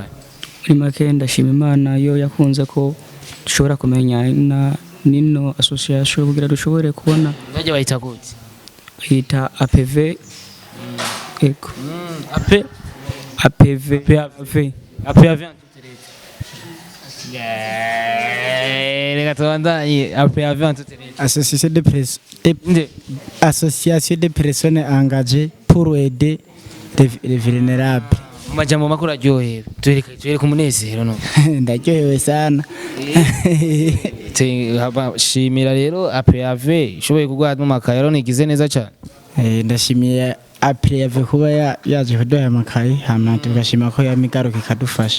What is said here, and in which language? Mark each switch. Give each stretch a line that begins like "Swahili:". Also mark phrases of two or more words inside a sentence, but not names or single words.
Rundi: Muri make ndashima Imana yo yakunze ko dushobora kumenya nino association kugira dushobore kubona. Baje bayita gute? Bayita APV. Eko. APV. Reka tubandanye APAV antuterete.
French: Association de personnes engagées pour aider les vulnérables.
Rundi: Majambo makuru aryohera tuwereka umunezero no Ndaryohewe sana. shimira rero APAV ishoboye kuguha amakaye rero nigize neza cyane. Ndashimiye APAV kuba yaje kuduha amakaye hama tugashima ko yamigaruka ikadufasha.